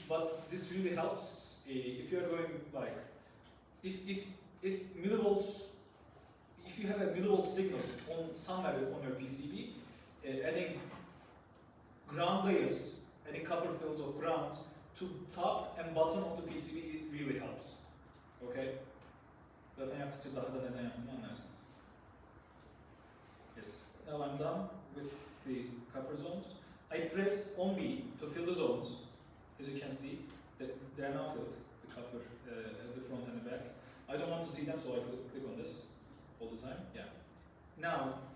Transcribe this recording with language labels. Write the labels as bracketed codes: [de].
[en] But this really helps if you are going like if millivolts. If you have a millivolt signal on somewhere on your PCB, adding ground layers, adding copper fills of ground to top and bottom of the PCB, it really helps. Okay? [tr] Zaten yaptıkça daha da neden yaptığımı anlarsınız. [en] Yes. Now I'm done with the copper zones. I press on B to fill the zones. As you can see, they are now filled. The copper at the front and the back. I don't want to see them, so I click on this all the time. Yeah. Now